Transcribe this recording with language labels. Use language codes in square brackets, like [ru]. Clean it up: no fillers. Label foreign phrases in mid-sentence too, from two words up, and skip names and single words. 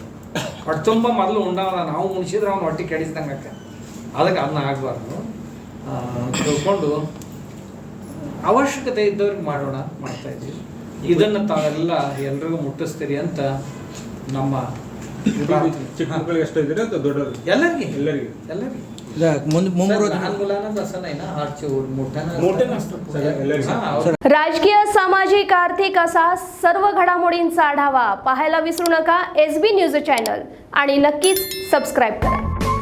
[kn] ಹೊಟ್ಟೆ ತುಂಬ ಮೊದಲು ಉಂಡವನ ನಾವು ಉಣಿಸಿದ್ರೆ ಅವ್ನು ಹೊಟ್ಟೆ ಕೆಡಿಸ್ದಂಗೆ ಅದಕ್ಕೆ ಅದನ್ನ ಆಗಬಾರ್ದು. ತಿಳ್ಕೊಂಡು ಅವಶ್ಯಕತೆ ಇದ್ದವ್ರಿಗೆ ಮಾಡ್ತಾ ಇದ್ದೀವಿ. ಇದನ್ನು ತಾವೆಲ್ಲ ಎಲ್ರಿಗೂ ಮುಟ್ಟಿಸ್ತೀರಿ ಅಂತ ನಮ್ಮ ಚಿಕ್ಕ ಮಕ್ಕಳಿಗೆ ಎಷ್ಟು ಇದ್ದೀರಾ ಅಥವಾ ದೊಡ್ಡವರು? ಎಲ್ಲರಿಗೆ [mr] राजकीय सामाजिक आर्थिक असा सर्व घडामोडींचा आढावा पाहायला विसरू नका SB न्यूज चॅनल आणि नक्कीच सबस्क्राईब करा.